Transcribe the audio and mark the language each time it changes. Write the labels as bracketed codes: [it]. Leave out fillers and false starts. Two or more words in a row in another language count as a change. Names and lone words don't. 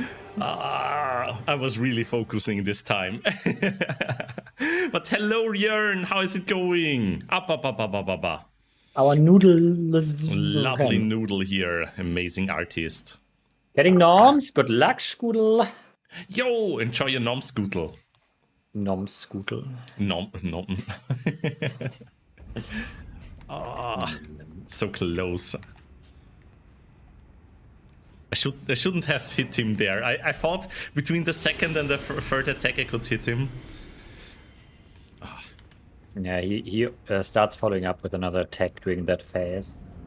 [en] I was really focusing this time. But hello, Jörn. How is it going? Up. Our noodle Lovely noodle here. Amazing artist. Getting norms. Good luck, Scoodle. Yo, enjoy your nom scootle. Nom Scoodle. Nom. So close. I shouldn't have hit him there. I thought between the second and the third attack I could hit him. Yeah, he starts following up with another attack during that phase.